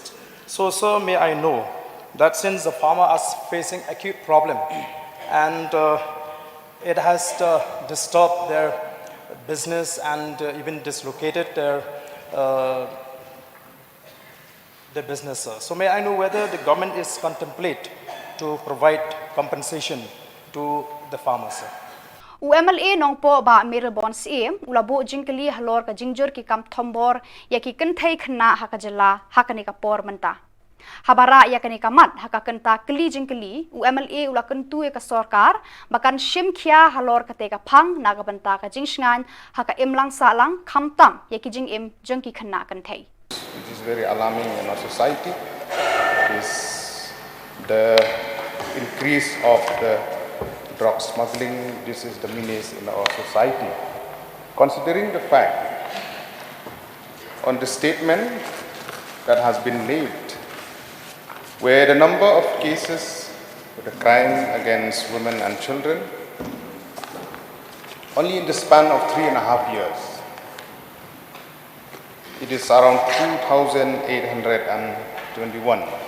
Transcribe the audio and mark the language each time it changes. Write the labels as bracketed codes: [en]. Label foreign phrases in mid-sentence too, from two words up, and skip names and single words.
[en] So, sir, may I know that since the farmer is facing acute problem and it has disturbed their business and even dislocated their business. So may I know whether the government is contemplate to provide compensation to the farmers? [kha] UMLA nong po ba mirabon si ulabo jingkali halor ka jingjur ki kam thombor ya ki kenthai khna ha ka Jylla ha ka ni ka por menta. Habara ya kani kamat haka kenta keli jingkeli UMLA ula kentu ya ka sarkar bakan shim khia halor ka te ka phang na ka banta ka jingsngan haka imlang salang khamtam ya ki jing im jongki khna kan thai. [en] It is very alarming in our society. Is the increase of the drug smuggling. This is the menace in our society. Considering the fact on the statement that has been made, where the number of cases of the crime against women and children only in the span of 3.5 years, it is around 2,821.